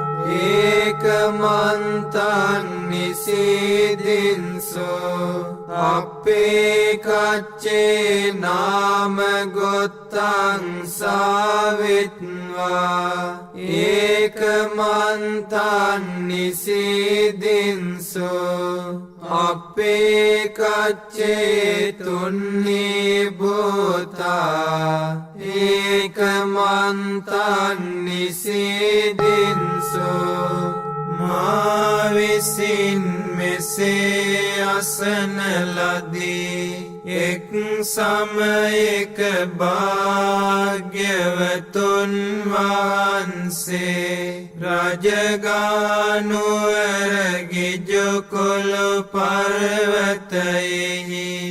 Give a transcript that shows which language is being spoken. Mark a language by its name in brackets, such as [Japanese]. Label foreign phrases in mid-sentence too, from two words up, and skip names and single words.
[Pali] ඒකමන්තං නිසීදින්සු අපේ කච්චේ නාම ගොත්තං සාවිත්වා ඒකමන්තං නිසීදින්සු අපේ කච්චේ තුන්නී භූතා ඒකමන්තං නිසීදින්සු [Sinhala] මා විසින් මෙසේ අසන ලදී එක් සමයක භාග්‍යවතුන් වහන්සේ රජගානුවර ගිජුකුළු පර්වතයෙහි